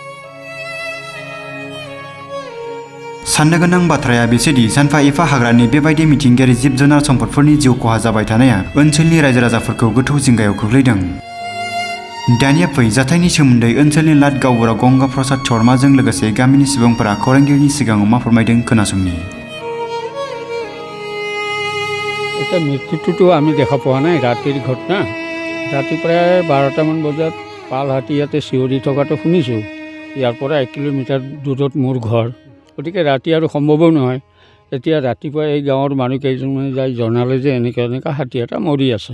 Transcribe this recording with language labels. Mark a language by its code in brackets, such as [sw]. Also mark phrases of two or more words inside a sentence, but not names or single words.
[brx] साननो गोनां बाथ्राया बेसोदि सानफा एफा हाग्रानि बेबायदि मिथिंगायारि जिब जुनार सम्पदफोरनि जिउ खहा जाबाय थानाया ओनसोलनि रायजो राजाफोरखौ गोथौ जिंगायाव खोख्लैदों। दानिया फै जाथायनि सोमोन्दै ओनसोलनि लाट गावबुरा गंगा प्रसाद शर्माजों लोगोसे गामिनि सुबुंफोरा खौरांगिरिनि सिगाङाव मा फोरमायदों खोनासंनि। [as] এটা মৃত্যুটোতো আমি দেখা পোৱা নাই, ৰাতিৰ ঘটনা। ৰাতি প্ৰায় 12টামান বজাত পাল হাতী ইয়াতে চিঞৰি থকাটো শুনিছোঁ। ইয়াৰ পৰা 1 কিলোমিটাৰ দূৰত মোৰ ঘৰ, গতিকে ৰাতি আৰু সম্ভৱো নহয়। এতিয়া ৰাতিপুৱা এই গাঁৱৰ মানুহ কেইজনমানে যাই জনালে যে এনেকুৱা হাতী এটা মৰি আছে।